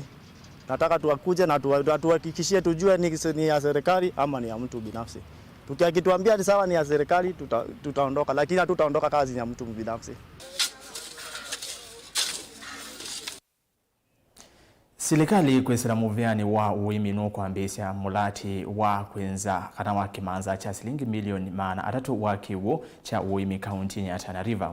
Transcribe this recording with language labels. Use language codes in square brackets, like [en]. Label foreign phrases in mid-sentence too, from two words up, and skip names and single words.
[sw] Nataka tuwakuje na tuhakikishie tujue ni ya serikali ama ni ya mtu binafsi. Tukituambia ni sawa ni ya serikali tutaondoka, lakini hatutaondoka kazi ya mtu binafsi. [kam] Serikali kwesera muvyani wa uimino kwambisya mulati wa kwenza kana wa kimanza cha shilingi milioni 300 wa kiwo cha uimi kaunti ya Tana River.